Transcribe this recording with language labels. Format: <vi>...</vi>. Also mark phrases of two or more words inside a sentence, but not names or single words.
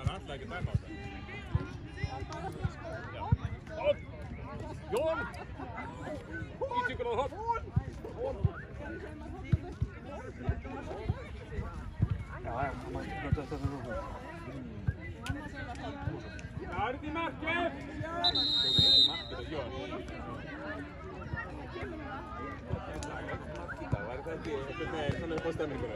<en>take a timeout.</en> <nl>Hop! Johan! Iets hop! Ja, maar dat is nog goed. Daar is die marker!</nl> <is>Það var þetta ekki eitthvað með svona upp á stemninguna.</is>